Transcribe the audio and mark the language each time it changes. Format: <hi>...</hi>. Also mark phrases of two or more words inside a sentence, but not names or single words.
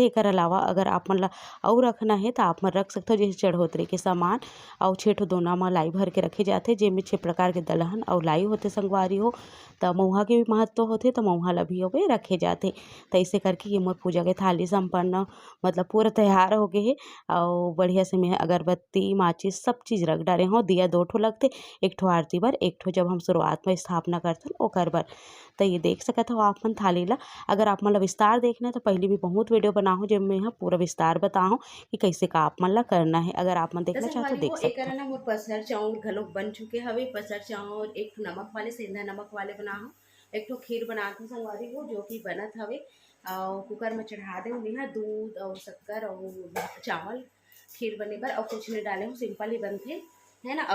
<hne>एकर अलावा अगर आप मन ला और रखना है तो आप मन रख सकते हो जैसे चढ़ोतरी के सामान और 6 ठो दोना में लाई भर के रखे जाते जेमे 6 प्रकार के दलहन और लाई होते संगवारी हो। तो मउहा के भी महत्व होते तो मउहा ला भी होवे रखे जाते। तो ऐसे करके ये मोर पूजा के थाली संपन्न मतलब पूरा तैयार हो गए है और बढ़िया से मैं अगरबत्ती माचिस सब चीज़ रख डाले हूँ। दिया 2 ठो लगते एक ठो आरती बर एक ठो जब हम शुरुआत में स्थापना करथन ओकर बर। तो ये देख सकत हो आप मन थाली ला। अगर आप मन ला विस्तार देखना है तो पहले भी बहुत वीडियो बनाहूँ जब मैं यहाँ पूरा विस्तार बताऊँ कि कैसे का आप मन ला करना है। अगर आप मन देखना चाहते हो देख सकते हो। मोर पसर चाउर घलोक बन चुके हवे। पसर चाउर एक ठो नमक वाले सेंधा नमक वाले बनाहूँ एक ठो खीर बनाथूँ संगवारी हो जो कि बनत हवे और कुकर में चढ़ा दे यहाँ दूध और शक्कर और चावल खीर बने बर और कुछ नहीं डाले हूँ सिंपल ही बनते है ना।</hne>